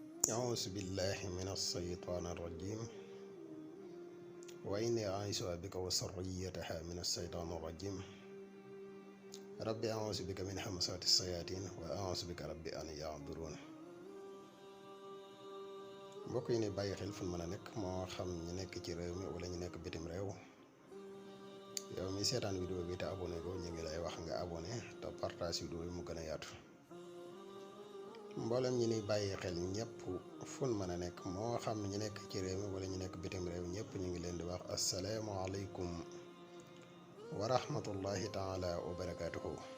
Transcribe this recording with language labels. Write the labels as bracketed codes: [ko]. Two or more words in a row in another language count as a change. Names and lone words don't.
[ar] أعوذ بالله من الشيطان الرجيم وإني أعيذها بك وذريتها من الشيطان الرجيم ربي أعوذ بك من همزات الشياطين وأعوذ بك ربي أن يحضرون. [wo] mbokk yi ni bàyyi xel fu mën a nekk moo xam ñu nekk ci réew mi wala ñu nekk bitim réew, yow mi seetaan vidéo bi te abonné ko ñu ngi lay wax nga abonné te partage vidéo yi mu gën a yaatu. mboolem ñi ni bàyyi xel ñëpp fu mën a nekk moo xam ñu nekk ci réew mi wala ñu nekk bitim réew ñëpp ñu ngi leen di wax [ar] السلام عليكم ورحمة الله تعالى وبركاته.